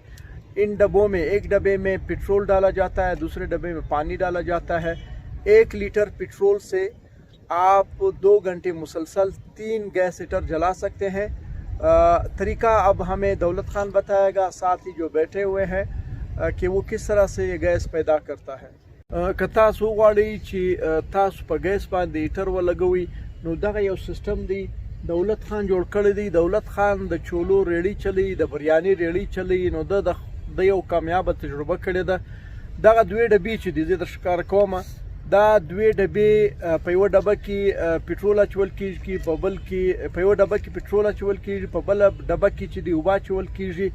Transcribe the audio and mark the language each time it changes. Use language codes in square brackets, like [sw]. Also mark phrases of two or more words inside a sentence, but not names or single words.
[ur] ان ڈبوں میں ایک ڈبے میں پیٹرول ڈالا جاتا ہے، دوسرے ڈبے میں پانی ڈالا جاتا ہے. 1 لیٹر پیٹرول سے آپ 2 گھنٹے مسلسل 3 گیس ہیٹر جلا سکتے ہیں. طریقہ اب ہمیں دولت خان بتائے گا، ساتھ ہی جو بیٹھے ہوئے ہیں کہ وہ کس طرح سے یہ گیس پیدا کرتا ہے. [ps] که تاسو غواړئ چې تاسو په ګیس باندې هیټر ولګوئ نو دغه یو سیستم دی دولت خان جوړ کړی دی. دولت خان د چولو ریړۍ چلی، د بریاني ریړۍ چلی، نو د یو کامیابه تجربه کړې ده. دغه دوې ډبې چې دي زه در ښکاره کومه، دا دوې ډبې په یوه ډبه کې پټرول اچول کېږي، په یوه ډبه کې پټرول اچول کېږي، په بله ډبه کې چې دی اوبه اچول کېږي.